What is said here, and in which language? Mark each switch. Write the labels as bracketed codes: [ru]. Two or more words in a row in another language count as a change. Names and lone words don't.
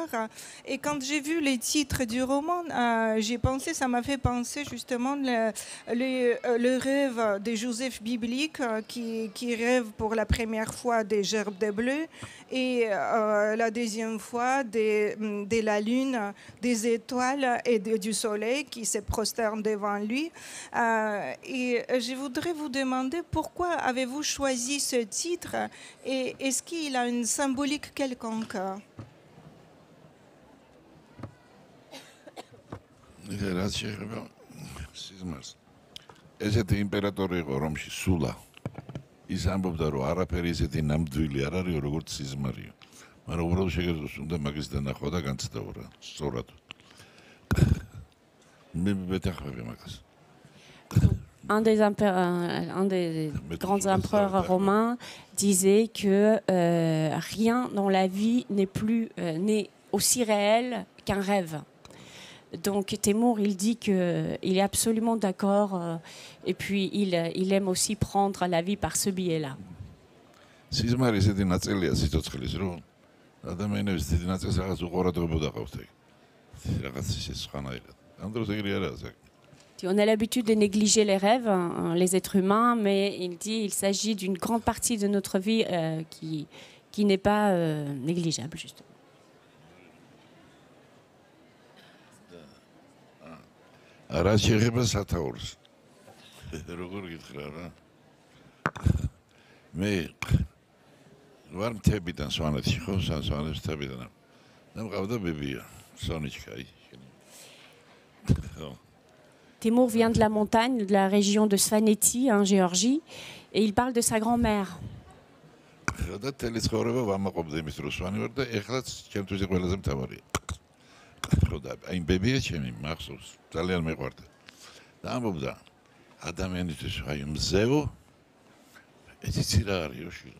[fr] Et quand j'ai vu les titres du roman, ça m'a fait penser justement le rêve de Joseph biblique qui rêve pour la première fois des gerbes de bleu et la deuxième fois de la lune, des étoiles et du soleil qui se prosternent devant lui. Et je voudrais vous demander pourquoi avez-vous choisi ce titre et est-ce qu'il a une symbolique quelconque? [ka] რაც შეეხება სიზმარს, ესეთი იმპერატორი იყო რომში, სულა. ის ამბობდა, რომ არაფერი ესეთი ნამდვილი არ არის, როგორც სიზმარიო. მაგრამ უბრალოდ შეგეძლოს უნდა მაგის დანახვა და განცდავა რა, სწორად. მე მეთახმები მაგას. [fr] Un des grands empereurs romains disait que rien dans la vie n'est aussi réel qu'un rêve. Donc Teimour, il dit qu'il est absolument d'accord et puis il aime aussi prendre la vie par ce biais-là. [ka] სიზმარი ესეთი ნაწილია სიცოცხლის, რომ ადამიანების დიდი ნაწილს რაღაც უყურადღებოდა ყავს ეგ. რაღაც ისე სხვანაირად. ამ დროს ეგრე არაა საქმე. [fr] On a l'habitude de négliger les rêves, hein, les êtres humains, mais il dit qu'il s'agit d'une grande partie de notre vie qui n'est pas négligeable, justement. [ka] რა შეიძლება სათაურს. როგორ გითხრა რა. მე ვარ მთებიდან სვანეთში ხო, სვანეთის მთებიდან. და მყავდა ბებია, სონიჩკაი. [fr] Temur vient de la montagne, de la région de Svaneti, en Géorgie, et il parle de sa grand-mère. [ka] და თელი ცხოვრება ვამაყობდი იმის რომ სვანი ვარ და ეხლაც ჩემთვის ყველაზე მთავარია. ხო და აი ბებია ჩემი მახსოვს, ძალიან მეყვარდა. და ამბობდა ადამიანისთვის აი მზევო იცი რა არისო შილო.